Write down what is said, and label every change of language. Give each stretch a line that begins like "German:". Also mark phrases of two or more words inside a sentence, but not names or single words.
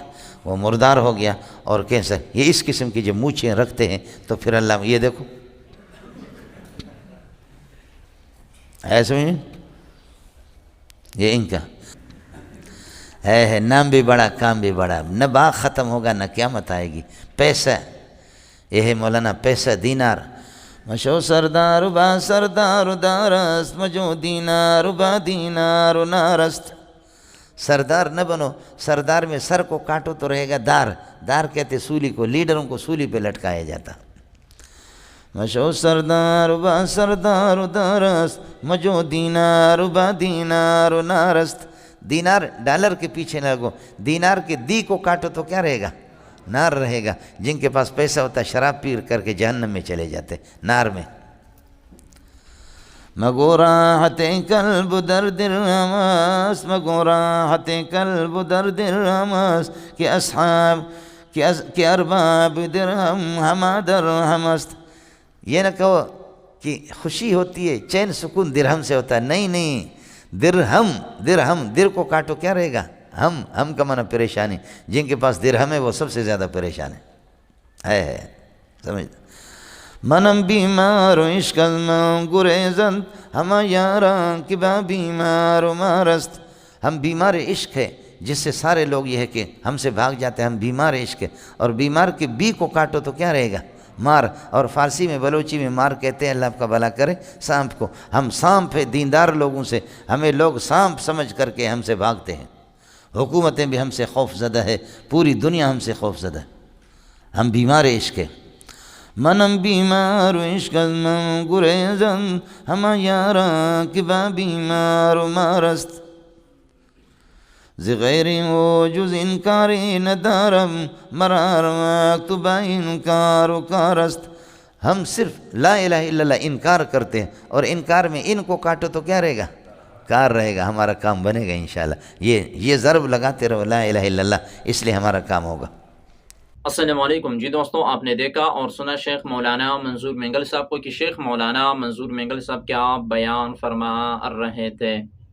Urdu: وہ مردار ہو گیا، اور کینسر۔ یہ اس قسم کی جو مونچھیں رکھتے ہیں تو پھر اللہ، یہ دیکھو ایسے میں یہ ان کا ہے نام بھی بڑا کام بھی بڑا، نہ باغ ختم ہوگا نہ قیامت آئے گی۔ پیسہ، یہ ہے مولانا پیسہ دینار،
Persian: مشو سردار با سردار دارست، مجو دینار با دینار نارست۔
Urdu: سردار نہ بنو، سردار میں سر کو کاٹو تو رہے گا دار، دار کہتے سولی کو، لیڈروں کو سولی پہ لٹکایا جاتا۔
Persian: مشو سردار با سردار دارست، مجو دینار با دینار نارست۔
Urdu: دینار ڈالر کے پیچھے نہ لگو، دینار کے دی کو کاٹو تو کیا رہے گا؟ نار رہے گا۔ جن کے پاس پیسہ ہوتا ہے شراب پی کر کے جہنم میں چلے جاتے، نار میں۔
Persian: مگو راحت قلب در درہمس، مگو راحت قلب در درہمس، کہ اصحاب کہ ارباب درہم ہما درہمست۔
Urdu: یہ نہ کہو کہ خوشی ہوتی ہے، چین سکون درہم سے ہوتا ہے، نہیں نہیں، درہم، درہم، در کو کاٹو کیا رہے گا؟ ہم کا معنی پریشانی۔ جن کے پاس درہم ہے وہ سب سے زیادہ پریشان ہے سمجھ۔
Persian: منم بیمار و عشق از من گریزند، ہما یاران کی با بیمار و مارست۔
Urdu: ہم بیمار عشق ہے، جس سے سارے لوگ یہ ہے کہ ہم سے بھاگ جاتے ہیں، ہم بیمار عشق ہے۔ اور بیمار کے بی کو کاٹو تو کیا رہے گا؟ مار۔ اور فارسی میں بلوچی میں مار کہتے ہیں، اللہ آپ کا بھلا کرے، سانپ کو۔ ہم سانپ ہے دیندار لوگوں سے، ہمیں لوگ سانپ سمجھ کر کے ہم سے بھاگتے ہیں۔ حکومتیں بھی ہم سے خوف زدہ ہے، پوری دنیا ہم سے خوف زدہ ہے، ہم بیمار عشق ہے۔
Persian: منم بیمار و عشق از من گریزند، ہما یاراں کی با بیمار و مارست۔ ز غیری و جز انکاری ندارم، مرار وقت با انکار و کارست۔
Urdu: ہم صرف
Arabic: لا الہ الا اللہ
Urdu: انکار کرتے ہیں، اور انکار میں ان کو کاٹو تو کیا رہے گا؟ کار رہے گا، ہمارا کام بنے گا انشاءاللہ۔ یہ ضرب لگاتے رہو
Arabic: لا الہ الا اللہ،
Urdu: اس لیے ہمارا کام ہوگا۔
Arabic: السلام علیکم
Urdu: جی دوستوں، آپ نے دیکھا اور سنا شیخ مولانا منظور مینگل صاحب کو کہ شیخ مولانا منظور مینگل صاحب کیا بیان فرما رہے تھے۔